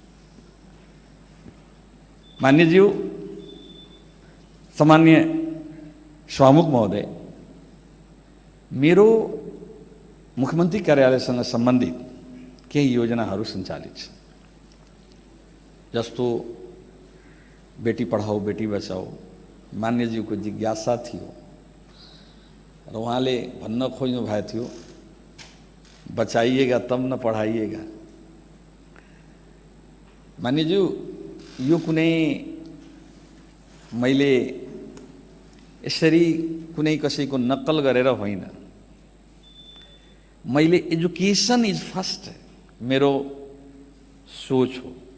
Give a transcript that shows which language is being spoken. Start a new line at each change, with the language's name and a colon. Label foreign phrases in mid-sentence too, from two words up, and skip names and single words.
Nepali: मान्यज्यू, सामान्य सभामुख महोदय, मेरो मुख्यमन्त्री कार्यालयसँग सम्बन्धित केही योजनाहरू सञ्चालित छन्। जस्तो बेटी पढाओ बेटी बचाओ मान्यज्यूको जिज्ञासा थियो र उहाँले भन्न खोज्नु भएको थियो
Hindi: बचाइएगा तब न पढाइएगा।
Nepali: मान्यज्यू, यो कुनै मैले यसरी कुनै कसैको नक्कल गरेर होइन, मैले
English: education is first
Nepali: मेरो सोच हो।